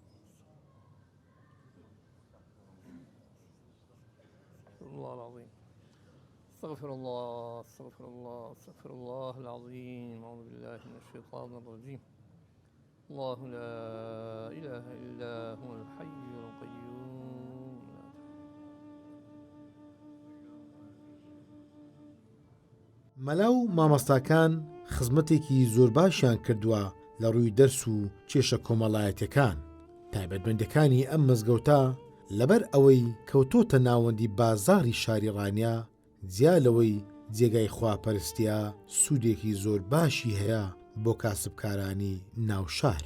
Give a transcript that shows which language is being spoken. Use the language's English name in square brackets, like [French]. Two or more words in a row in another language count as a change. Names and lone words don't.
[Arabic] الله العظيم. استغفر الله استغفر الله استغفر الله العظيم. أعوذ بالله من الشيطان الرجيم. الله لا إله إلا هو الحي القيوم. [Central Kurdish] مەلاو مامۆستاکان خزمەتێکی زۆر باشیان کردووە لە ڕووی دەرس و کێشە کۆمەڵایەتیەکان. تایبەتمەندەکانی ئەم مزگەوتە لەبەر ئەوەی کەوتۆتە ناوەندی بازاڕی شاری ڕانیا جیا لەوەی جێگای خواپەرستیە سوودێکی زۆر باشی هەیە بۆ کاسبکارانی ناوشار.